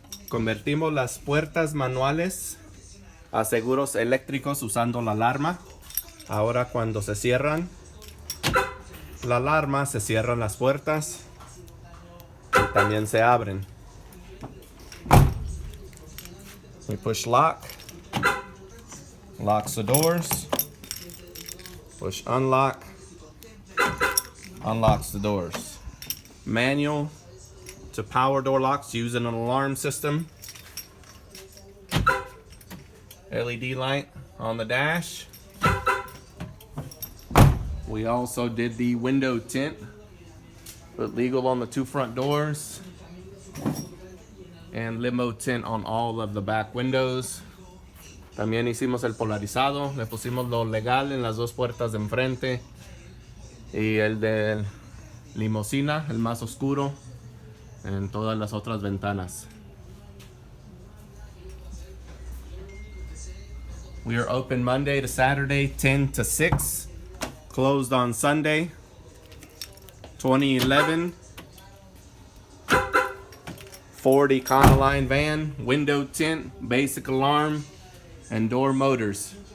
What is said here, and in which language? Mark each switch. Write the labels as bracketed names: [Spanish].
[Spanish] Convertimos las puertas manuales a seguros eléctricos usando la alarma. Ahora cuando se cierran la alarma, se cierran las puertas y también se abren. [English] We push lock, locks the doors. Push unlock, unlocks the doors. Manual to power door locks using an alarm system. LED light on the dash. We also did the window tint, put legal on the two front doors, and limo tint on all of the back windows. [Spanish] También hicimos el polarizado, le pusimos lo legal en las dos puertas de enfrente y el de limosina, el más oscuro, en todas las otras ventanas. [English] We are open Monday to Saturday, 10 to 6. Closed on Sunday. 2011 Ford Econoline van, window tint, basic alarm, and door motors.